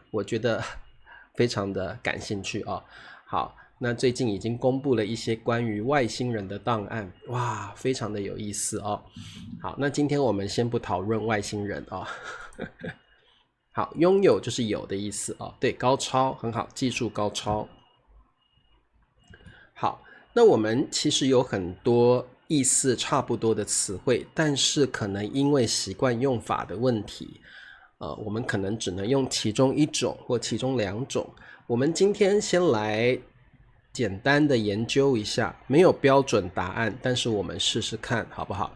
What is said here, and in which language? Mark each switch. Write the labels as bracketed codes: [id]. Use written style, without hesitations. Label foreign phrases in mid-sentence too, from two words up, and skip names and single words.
[zh] 我覺得非常的感興趣好，那最近已經公布了一些關於外星人的檔案，哇，非常的有意思好，那今天我們先不討論外星人好，擁有就是有的意思對，高超，很好，技術高超。好，那我們其實有很多意思差不多的詞彙，但是可能因為習慣用法的問題，我們可能只能用其中一種或其中2種。我們今天先來簡單的研究一下，沒有標準答案，但是我們試試看好不好？